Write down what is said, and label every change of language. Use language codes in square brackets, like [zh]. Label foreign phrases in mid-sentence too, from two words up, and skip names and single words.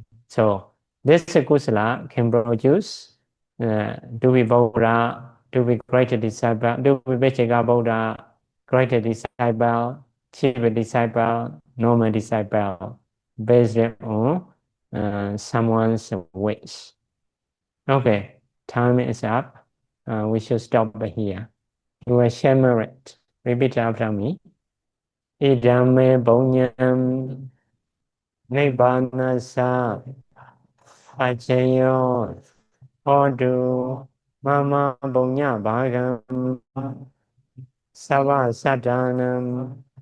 [en] So this kusala can produce to be Buddha, to be great disciple, to be Vajjaka Buddha, great disciple, chief disciple, normal disciple, based on someone's wish. Okay, time is up. We should stop here. You will share merit. Repeat after me. [pi] Idame Bonyam Nibbanasa Pachayo Hodu Mama Bonya Bhagam Sava Sadanam